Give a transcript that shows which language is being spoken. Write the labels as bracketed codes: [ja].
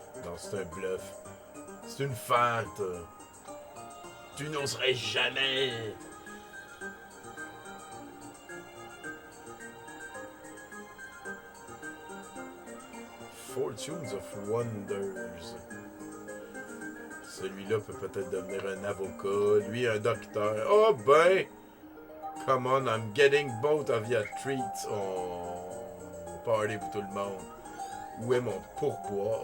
[fr] Non, c'est un bluff. C'est une fente. Tu n'oserais jamais. [en] Fortunes of Wonders. [fr] Celui-là peut peut-être devenir un avocat. Lui, un docteur. Oh ben! [en] Come on, I'm getting both of your treats. [fr] Oh, party pour tout le monde. Où est mon pourboire?